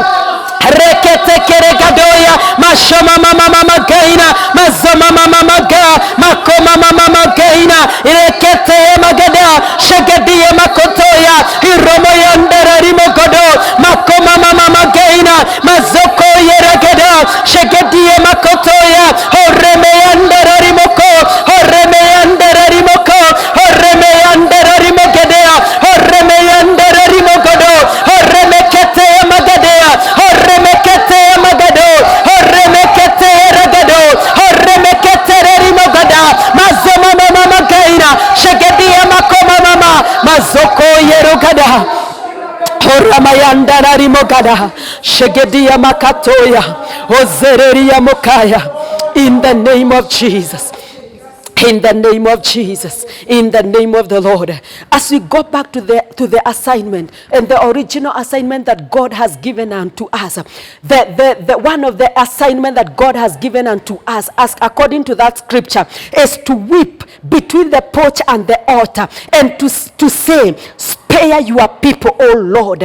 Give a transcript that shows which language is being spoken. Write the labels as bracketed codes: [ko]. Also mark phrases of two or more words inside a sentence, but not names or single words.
[en] rekete keregadoya mashoma mama magaina mazoma mama maga makoma mama magaina rekete magada shagadia makotoya iromo yandarari mogodo makoma mama magaina mazoko yeregada shagadia makotoya oreme yandarari moko oreme yandarari moko oreme yandarari mogedea oreme yandarari mogodo oreme kete magadea oreme kete magado oreme kete ragado oreme kete reri mogada mazoma mama magaina shagadia makoma mama mazoko yerogada Oramayanda rimogada shegedia makatoya ozereria mokaya. In the name of Jesus, in the name of Jesus, in the name of the Lord, as we go back to the assignment and the original assignment that God has given unto us, the one of the assignment that God has given unto us, as according to that scripture, is to weep between the porch and the altar and to say, spare your people, O Lord.